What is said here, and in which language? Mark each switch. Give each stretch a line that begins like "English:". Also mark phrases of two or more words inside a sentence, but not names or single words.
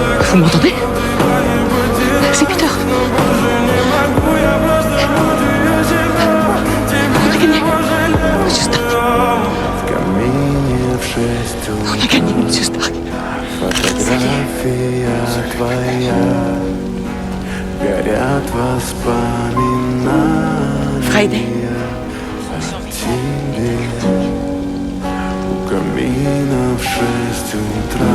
French: Vous m'entendez? C'est Peter. On a gagné. Monsieur Stark. On a gagné, Monsieur Stark.
Russian: Фотография твоя, горят воспоминания Friday. о тебе. У камина в 6 утра